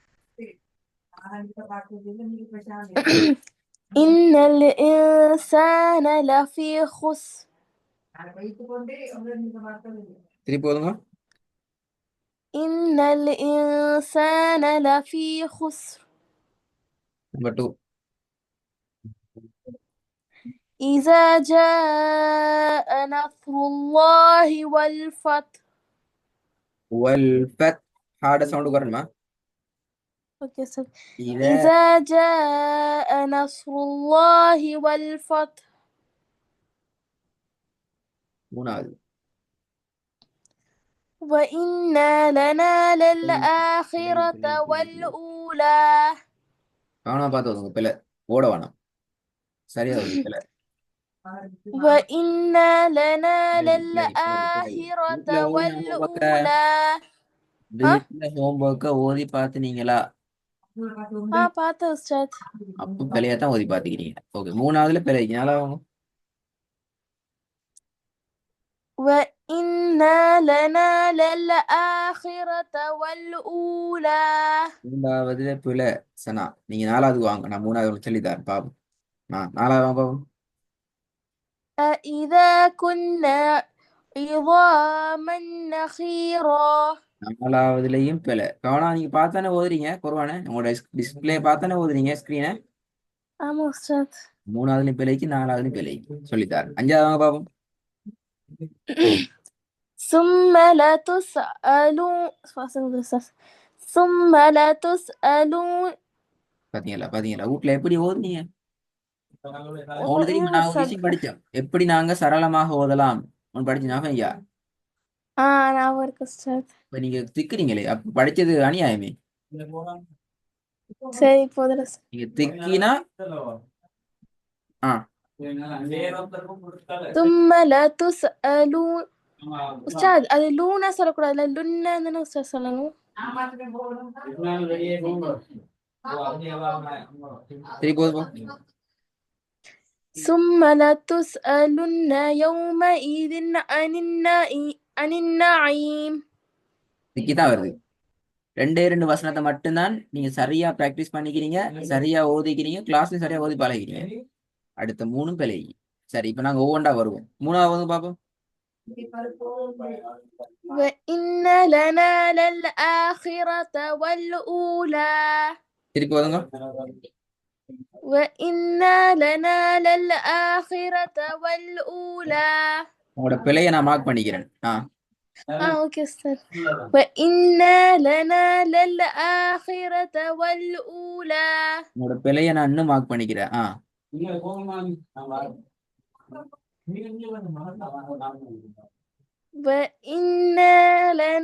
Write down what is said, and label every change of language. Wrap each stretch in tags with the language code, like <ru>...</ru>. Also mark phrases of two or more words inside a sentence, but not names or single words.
<ar>إن الإنسان لفي خسر.</ar> <ta>திருப்பி போதுங்க.</ta> <ar>إن الإنسان لفي خسر.</ar> <ta>நம்பர் 2.</ta> <ar>إذا جاء نصر الله والفتح. والفتح</ar> <en>hard sound</en> <ta>வரணுமா?</ta> <ar>اوكي أستاذ.</ar> <ta>இத</ta> <ar>إذا جاء نصر الله والفتح.</ar> <ta>மூணாவது.</ta> <ar>وإنا لنا للآخرة والأولى.</ar> <ta>கவனமா பார்த்து வருங்க பிள்ளை. ஓட வேணாம். சரியா வருது பிள்ளை.</ta> <ar>وإنا لنا</ar> <ta>வீட்டுல</ta> <ar>للآخرة</ar> <ta>ஓதி ஹோம்ஒர்க்க</ta> <ar>والأولى. ها</ar> <ta>வீட்டுல ஹோம்ஒர்க்க ஓதி பார்த்துனீங்களா? பார்த்தேன் أستاذ. அப்போ பிள்ளையா தான் ஓதி பார்த்துக்கிறீங்க. ஓகே, மூணாவதுல பிள்ளைக்கு நல்லா வாங்க. وإنا لنا للآخرة والأولى. மூணாவதுல பிள்ளை. சனா நீங்க நாலாவது வாங்க, நான் மூணாவது சொல்லித்தரேன் பாப்போம். நாலாவது வாங்க பாப்போம்.</ta> <ar>أإذا كنا عظاما نخيرا.</ar> <ta>நாலாவதுலயும் பிழை. கவனம், நீங்க பார்த்தானே ஓதுறீங்க குர்ஆனை. உங்களோட டிஸ்பிளே பார்த்தானே ஓதுறீங்க ஸ்கிரீனை. ஆமா உஸ்தாத். மூணாவதுலயும் பிழைக்கு, நாலாவதுலயும் பிழைக்கு சொல்லித்தாரேன். அஞ்சாவது வாங்க பாப்போம்.</ta> <ar>ثم لتسألون. ثم لتسألون.</ar> <ta>பாத்தீங்களா பாத்தீங்களா வீட்டுல எப்படி ஓதுனீங்க? உங்களுக்கு தெரியுமா, இல்ல நான் ஒரு உஸ்தாத். விஷயம் படிச்சோம், எப்படி நாங்க சரளமாக ஓதலாம் படிச்சு ஞாபகம் ஐயா. ஞாபகம் இருக்கு உஸ்தாத். இப்ப நீங்க திக்குறீங்களே, அப்ப படிச்சது அநியாயமே. சரி போதும் உஸ்தாத். நீங்க திக்கினா ஆ</ta> <ar>ثم لتسألون.</ar> <ta>உஸ்தாத் அது லூனா சொல்லக்கூடாதுல்ல, லுன்னா தானே உஸ்தாத் சொல்லணும். சரி போதும்.</ta> <ar>ثم لتسألن يومئذ عن النعيم.</ar> <ta>திக்கி தான் வருது. ரெண்டே ரெண்டு வசனத்தை மட்டும்தான் நீங்க சரியா பிராக்டிஸ் பண்ணிக்கிறீங்க, சரியா ஓதிக்கிறீங்க, கிளாஸ்லயும் சரியா ஓதி பழகிறீங்க. அடுத்த மூணும் பிழை. சரி, இப்ப நாங்க ஒவ்வொன்றா வருவோம். மூணாவது பாப்போம்.</ta> <ar>وإن لنا للآخرة والأولى.</ar> <ta>திருப்பி வருங்க.</ta> <ar>وإن لنا للآخرة والأولى.</ar> <ta>உங்களோட பிழையை நான் மார்க் பண்ணிக்கிறேன்.</ta> <ar>اوكي استاذ. وإن لنا للآخرة والأولى.</ar> <ta>உங்களோட பிழையை நான் இன்னும் மார்க் பண்ணிக்கிறேன்.</ta> <ar>وإن لن</ar>